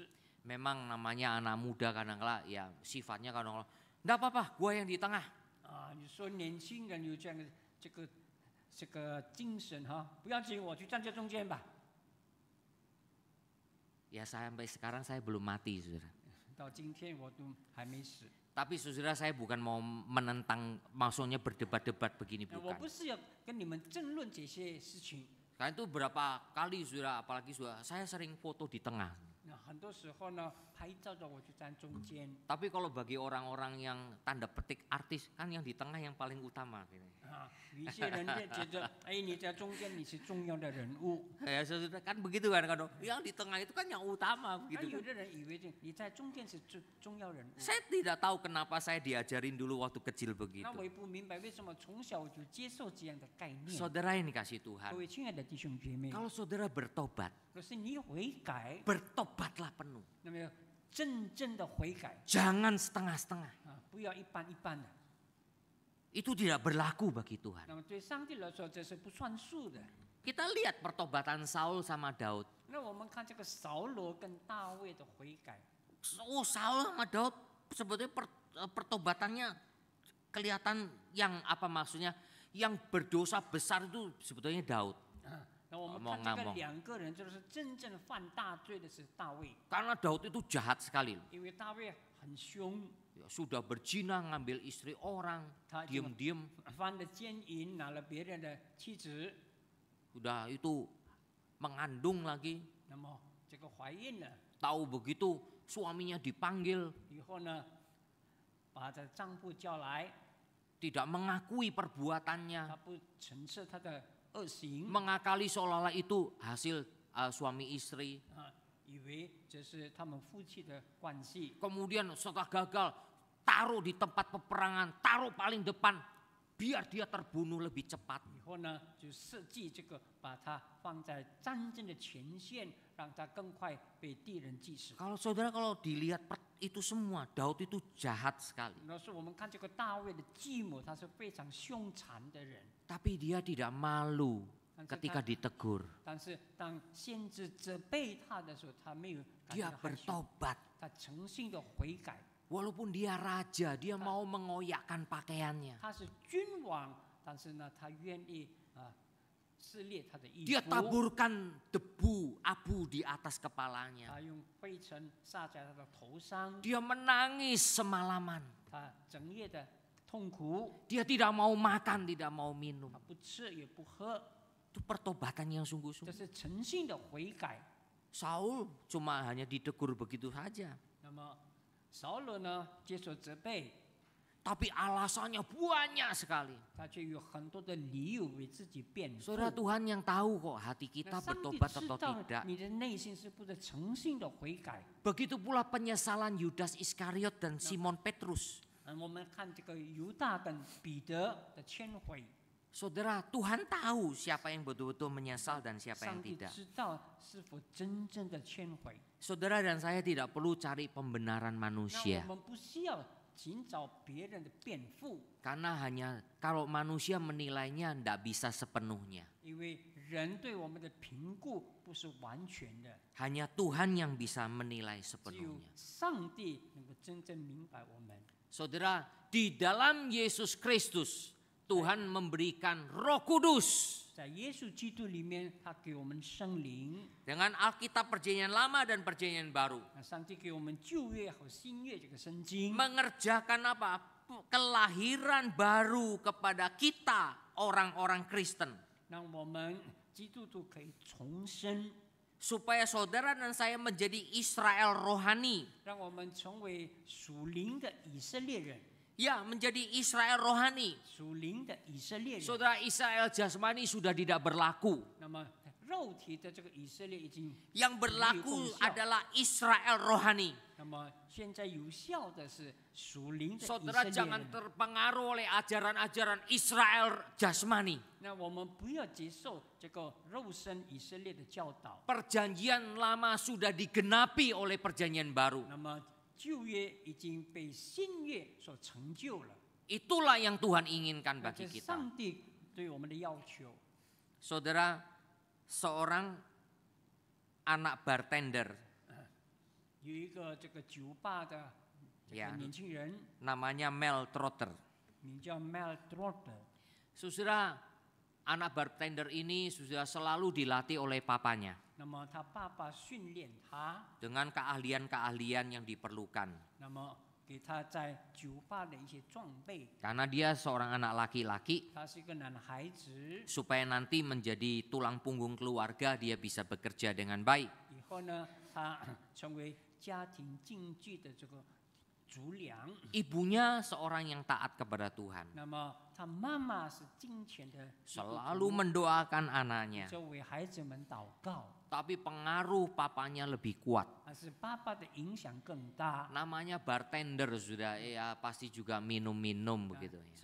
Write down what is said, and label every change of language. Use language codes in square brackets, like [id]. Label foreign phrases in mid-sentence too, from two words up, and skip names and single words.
[id] Memang namanya anak muda kadang-kala ya sifatnya kadang-kala enggak apa-apa, gua yang di tengah. [zh] 你说年轻人有这样的这个精神哈，不要紧，我去站在中间吧。 [id] Ya sampai sekarang saya belum mati, saudara. [zh] 到今天我都还没死。 [id] Tapi saudara, saya bukan mau menentang, maksudnya berdebat-debat begini [zh] 我 [id] bukan. [zh] 不是要跟你们争论这些事情。 [id] Karena itu berapa kali saudara, apalagi saudara, saya sering foto di tengah. [zh] 那很多时候呢，拍照的我就站中间。 [id] Tapi kalau bagi orang-orang yang tanda petik artis, kan yang di tengah yang paling utama. Gitu. [zh] 有一些人觉得，你在中间你是重要的人物。 [id] Ya saudara, kan begitu kan, yang di tengah itu kan yang utama [zh] 有 [id] begitu. [zh] 的人以为你在中间是重要人物。 [id] Saya tidak tahu kenapa saya diajarin dulu waktu kecil begitu. [zh] 那我也不明白为什么从小我就接受这样的概念。 [id] Saudara yang dikasih Tuhan, [zh] 各位亲爱的弟兄姐妹， [id] kalau saudara bertobat, [zh] 可是你悔改， [id] bertobatlah penuh. [zh] 那么真正的悔改 [id] Jangan setengah-setengah. [zh] 不要一般一般的。 [id] Itu tidak berlaku bagi Tuhan. [zh] 那么对上帝来说，这是不算数的。 [id] Kita lihat pertobatan Saul sama Daud. [zh] 那我们看这个扫罗跟大卫的悔改， [id] Oh, Saul sama Daud sebetulnya pertobatannya kelihatan yang apa maksudnya? Yang berdosa besar itu sebetulnya Daud. [zh] 那我们看这个两个人，就是真正犯大罪的是大卫， [id] Karena Daud itu jahat sekali. [zh] 因为大卫很凶， [id] sudah berzina, ngambil istri orang, [zh] 他就 [id] diam-diam [zh] 犯了奸淫，拿了别人的妻子， [id] udah itu mengandung lagi. [zh] 那么这个怀孕了 [id] Tahu begitu suaminya dipanggil, [zh] 以后呢，把这丈夫叫来， [id] tidak mengakui [zh] 他 [id] perbuatannya, [zh] 不承认他的恶行， [id] mengakali seolah-olah itu hasil suami istri. [zh] 以为这是他们夫妻的关系。 [id] Kemudian setelah gagal, taruh di tempat peperangan, taruh paling depan, biar dia terbunuh lebih cepat. [zh] 以后呢，就设计这个，把他放在战争的前线，让他更快被敌人击死。 [id] Kalau saudara kalau dilihat itu semua, Daud itu jahat sekali. [zh] 要是我们看这个大卫的继母，他是非常凶残的人， [id] Tapi dia tidak malu [zh] 但是 [id] ketika [zh] 他 [id] ditegur. [zh] 但是当先知责备他的时候，他没有感 [id] Dia [zh] 到害羞， [id] bertobat. [zh] 他诚心的悔改。 [id] Walaupun dia raja, dia mau mengoyakkan pakaiannya. [zh] 他是君王，但是呢，他愿意撕裂他的衣 [id] Dia [zh] 服， [id] taburkan debu, abu di atas kepalanya. [zh] 他用灰尘撒在他的头上， [id] Dia menangis semalaman. [zh] 他整夜的痛苦， [id] Dia tidak mau makan, tidak mau minum. [zh] 他不吃也不喝， [id] Itu pertobatan yang [zh] 这 [id] sungguh-sungguh. [zh] 是诚信的悔改。 [id] Saul cuma hanya ditegur begitu saja. [zh] 那么扫罗呢，接受责备， [id] Tapi alasannya banyak sekali. [zh] 他却有很多的理由为自己辩护。 [id] Saudara, Tuhan yang tahu kok hati [zh] 那 [id] kita [zh] 上帝 [id] bertobat [zh] 知 [id] atau [zh] 道 [id] tidak. [zh] 你的内心是不是诚信的悔改。 [id] Begitu pula penyesalan Yudas Iskariot dan Simon Petrus. [zh] 我们看这个犹大跟彼得的忏悔， [id] Saudara, Tuhan tahu siapa yang betul-betul menyesal dan siapa yang [zh] 上帝 [id] tidak. [zh] 知道是否真正的忏悔。 [id] Saudara dan saya tidak perlu cari pembenaran [zh] 那 [id] manusia. [zh] 我们不需要寻找别人的辩护， [id] Karena hanya kalau manusia menilainya tidak bisa sepenuhnya. [zh] 因为人对我们的评估不是完全的， [id] Hanya Tuhan yang bisa menilai [zh] 只有 [id] sepenuhnya. [zh] 上帝能够真正明白我们。 [id] Saudara, di dalam Yesus Kristus Tuhan memberikan Roh Kudus. [zh] 在耶稣基督里面，他给我们圣灵， [id] Dengan Alkitab Perjanjian Lama dan Perjanjian Baru. [zh] 上帝给我们旧约和新约这个圣经， [id] Mengerjakan apa? Kelahiran baru kepada kita orang-orang Kristen. [zh] 让我们基督徒可以重生， [id] Supaya saudara dan saya menjadi Israel rohani. [zh] 让我们成为属灵的以色列人， [id] Ya, menjadi Israel rohani. [zh] 属灵的以色列人。 [id] Saudara, Israel jasmani sudah tidak berlaku. [zh] 那么肉体的这个以色列已经 [id] Yang berlaku adalah Israel rohani. [zh] 那么现在有效的是属灵的以色 [id] Saudara [zh] 列 [id] jangan [zh] 人。 [id] terpengaruh oleh ajaran-ajaran Israel jasmani. [zh] 那我们不要接受这个肉身以色列的教导。 [id] Perjanjian lama sudah digenapi oleh perjanjian baru. [zh] 那么旧约已经被新约所成就了， [id] Itulah yang Tuhan inginkan [zh] 这 [id] bagi [zh] 是 [id] kita. [zh] 上帝对我们的要求。 [id] Saudara, seorang anak bartender, [zh] 有一个这个酒吧的这个 [id] Ya. [zh] 年轻人， [id] namanya Mel Trotter. [zh] 名叫 Mel Trotter。 [id] Saudara, anak bartender ini sudah selalu dilatih oleh papanya [zh] 那么他爸爸训练他， [id] dengan keahlian-keahlian yang diperlukan. [zh] 那么给他在酒吧的一些装备。 [id] Karena dia seorang anak laki-laki, [zh] 他是一个男孩子， [id] supaya nanti menjadi tulang punggung keluarga, dia bisa bekerja dengan baik. [zh] 以后呢，他成为家庭经济的这个主粮。 [id] Ibunya seorang yang taat kepada Tuhan, [zh] 那么他妈妈是金钱的基督徒， [id] selalu mendoakan anaknya. [zh] 就为孩子们祷告， [id] Tapi pengaruh papanya lebih kuat. [zh] 但是爸爸的影响更大。 [id] Namanya bartender sudah, ya pasti juga minum-minum begitu ya.